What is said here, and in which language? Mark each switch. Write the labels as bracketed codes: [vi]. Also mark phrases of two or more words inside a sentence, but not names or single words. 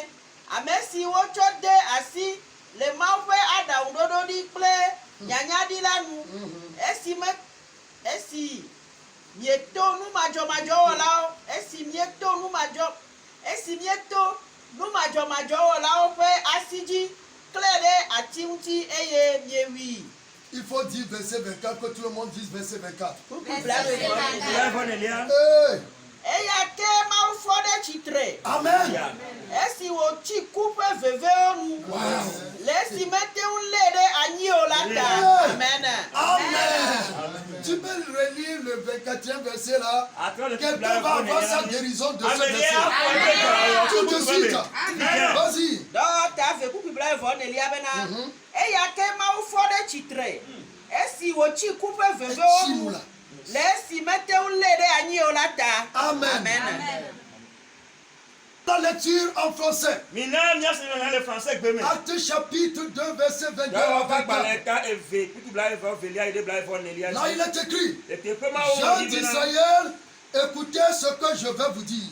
[ee] Ame si wotsɔ de asi le Mawu ƒe aɖaŋuɖoɖo ɖi kple nyanyaɖi la nu esi mieto numadzɔmadzɔwɔlawo esi mieto numadzɔmadzɔwɔlawo ƒe asi dzi klẽ ɖe ati ŋuti eye miewui. [fr] Il faut dire verset 24, que tout le monde dise verset 24. [ee] Eya ke Mawu fɔ ɖe tsitre. Amen. Esi wòtsi ku ƒe vevewo nu. Le esi mete ŋu lé ɖe anyi o la ta. Amen. Amen. [fr] Tu peux relire le 24e verset là. Quelqu'un va avoir sa guérison de ce verset. Tout de suite. Vas-y. Donc, [ee] ta ve ku bibla evɔ nelia bena. Eya ke Mawu fɔ ɖe tsitre. Esi wòtsi ku ƒe vevewo nu. Le esi mete ŋu lé ɖe anyi o la ta. [fr] Amen. La lecture en français. Acte chapitre 2 verset 22 à 24. Là il est écrit: Gens d'Israël, écoutez ce que je vais vous dire.